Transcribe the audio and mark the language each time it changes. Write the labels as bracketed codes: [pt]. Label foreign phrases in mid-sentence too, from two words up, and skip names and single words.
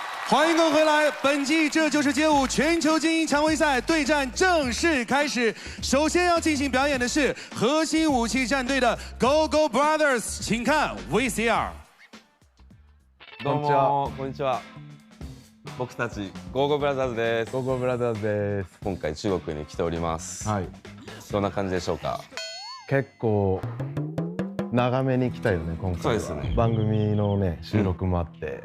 [zh] 欢迎各位回来！本季《这就是街舞》全球精英常规赛对战正式开始。首先要进行表演的是核心武器战队的 Go Go Brothers，请看 VCR。 [ja] どうもこんにちは。僕たち Go Go Brothers です。 Go Go Brothers です。今回中国に来ております。はい。どんな感じでしょうか。結構長めに来たよね今回は。そうですね。番組のね収録もあって、